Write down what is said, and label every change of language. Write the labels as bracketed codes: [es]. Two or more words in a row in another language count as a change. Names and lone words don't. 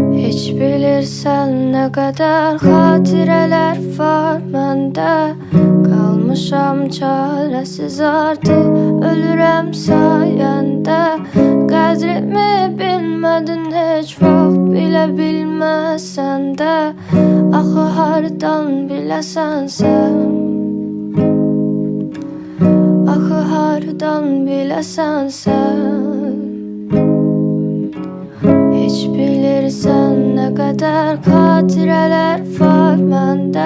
[tr] Hiç bilirsen ne kadar hatireler var bende. Kalmışam çaresiz artık, ölürem sayende. [az] Qədrimi bilmedin hiç vaxt, bile bilməsən də. Axı hardan biləsən sən? Axı hardan biləsən sən? Hiç bilirsən [tr] ne kadar [az] xatirələr var məndə.